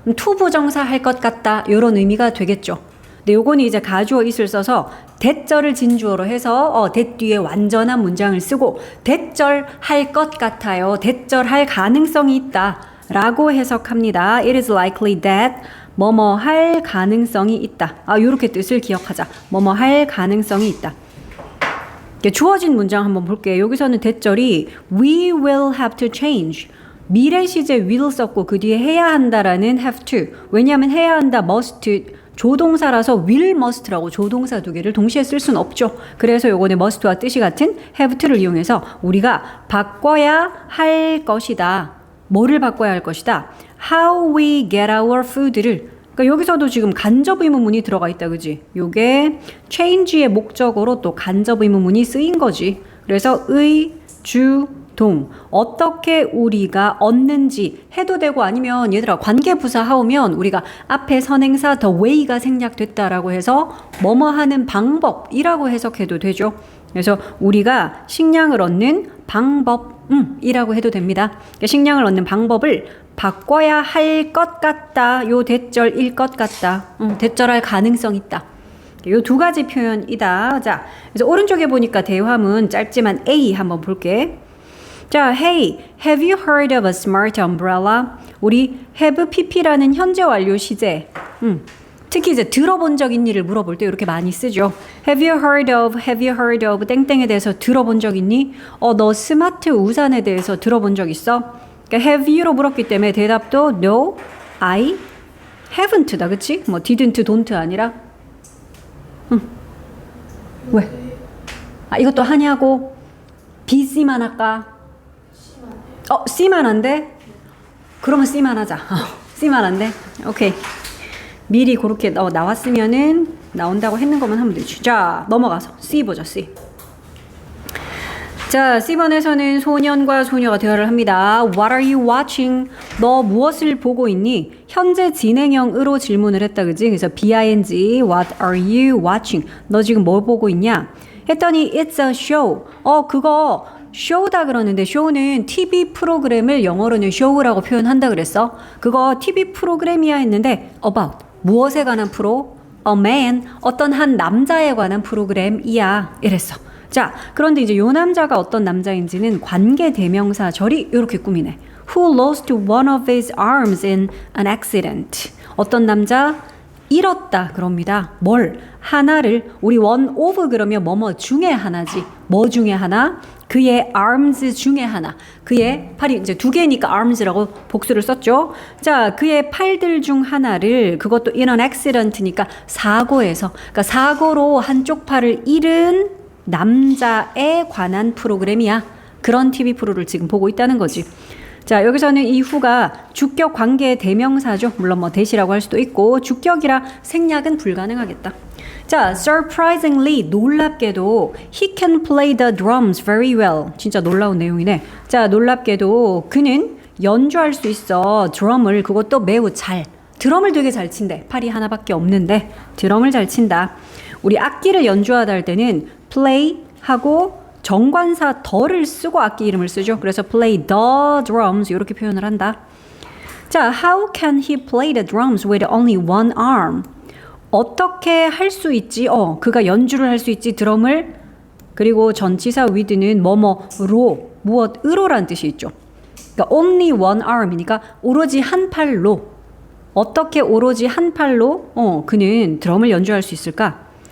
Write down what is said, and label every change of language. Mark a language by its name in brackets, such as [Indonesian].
[Korean] to 부정사 할 것 같다 이런 의미가 되겠죠. 근데 요거는 이제 가주어 it을 써서 대절을 진주어로 해서 that 뒤에 완전한 문장을 쓰고 대절 할 것 같아요. 대절 할 가능성이 있다 라고 해석합니다. [English] It is likely that [Korean] 뭐뭐 할 가능성이 있다. 요렇게 뜻을 기억하자. 뭐뭐 할 가능성이 있다. 주어진 문장 한번 볼게요. 여기서는 대절이 [English] we will have to change. [Korean] 미래 시제 will 썼고 그 뒤에 해야 한다라는 have to. 왜냐하면 해야 한다 must 조동사라서 will, must라고 조동사 두 개를 동시에 쓸 수는 없죠. 그래서 요거는 must와 뜻이 같은 have to를 이용해서 우리가 바꿔야 할 것이다. 뭐를 바꿔야 할 것이다. [English] How we get our food를. [Korean] 그러니까 여기서도 지금 간접 의문문이 들어가 있다, 그지? 요게 change의 목적어로 또 간접 의문문이 쓰인 거지. 그래서 의, 주, 동. 어떻게 우리가 얻는지 해도 되고 아니면 얘들아 관계부사 하오면 우리가 앞에 선행사 the way가 생략됐다라고 해서 뭐뭐 하는 방법이라고 해석해도 되죠. 그래서 우리가 식량을 얻는 방법이라고 해도 됩니다. 그러니까 식량을 얻는 방법을 바꿔야 할 것 같다. 요 대절일 것 같다. 대절할 가능성 있다. 요 두 가지 표현이다. 자, 그래서 오른쪽에 보니까 대화문 짧지만 A 한번 볼게. [English] 자, hey, have you heard of a smart umbrella? [Korean] 우리 have pp라는 현재 완료 시제. 특히 이제 들어본 적 있니를 물어볼 때 이렇게 많이 쓰죠. [English] Have you heard of [Korean] 땡땡에 대해서 들어본 적 있니? 너 스마트 우산에 대해서 들어본 적 있어? 그러니까 have you로 물었기 때문에 대답도 [English] no, I haven't [Korean] 다, 그치? 뭐 didn't, don't 아니라. 왜? 이것도 하냐고? B, C만 할까? C만 한데? 그러면 C만 하자. C만 한데? 오케이. 미리 그렇게 나왔으면은 나온다고 했는 것만 하면 되지. 자, 넘어가서 C 보자, C. 자, C번에서는 소년과 소녀가 대화를 합니다. [English] What are you watching? [Korean] 너 무엇을 보고 있니? 현재 진행형으로 질문을 했다, 그지? [English] 그래서 BING, What are you watching? [Korean] 너 지금 뭐 보고 있냐? [English] 했더니 It's a show. [Korean] 그거 show다 그러는데 show는 TV 프로그램을 영어로는 show라고 표현한다 그랬어. 그거 TV 프로그램이야 했는데 about 무엇에 관한 프로? [English] A man [Korean] 어떤 한 남자에 관한 프로그램이야 이랬어. 자, 그런데 이제 요 남자가 어떤 남자인지는 관계 대명사 절이 이렇게 꾸미네. [English] Who lost one of his arms in an accident. [Korean] 어떤 남자 잃었다 그럽니다. 뭘? 하나를 우리 one of 그러면 뭐뭐 중에 하나지. 뭐 중에 하나? 그의 arms 중에 하나. 그의 팔이 이제 두 개니까 arms라고 복수를 썼죠. 자, 그의 팔들 중 하나를 그것도 [English] in an accident [Korean] 니까 사고에서 그러니까 사고로 한쪽 팔을 잃은 남자에 관한 프로그램이야. 그런 TV 프로를 지금 보고 있다는 거지. 자, 여기서는 이 who가 주격 관계 대명사죠. 물론 뭐 대시라고 할 수도 있고 주격이라 생략은 불가능하겠다. [English] 자, surprisingly [Korean] 놀랍게도 [English] he can play the drums very well. [Korean] 진짜 놀라운 내용이네. 자, 놀랍게도 그는 연주할 수 있어. 드럼을 그것도 매우 잘. 드럼을 되게 잘 친대. 팔이 하나밖에 없는데 드럼을 잘 친다. 우리 악기를 연주하다 할 때는 play 하고 정관사 더를 쓰고 악기 이름을 쓰죠. 그래서 [English] play the drums [Korean] 이렇게 표현을 한다. [English] 자, how can he play the drums with only one arm? [Korean] 어떻게 할 수 있지? 그가 연주를 할 수 있지 드럼을. 그리고 전치사 with는 뭐뭐로 무엇으로라는 뜻이 있죠. 그러니까 [English] only one arm [Korean] 이니까 오로지 한 팔로. 어떻게 오로지 한 팔로 그는 드럼을 연주할 수 있을까?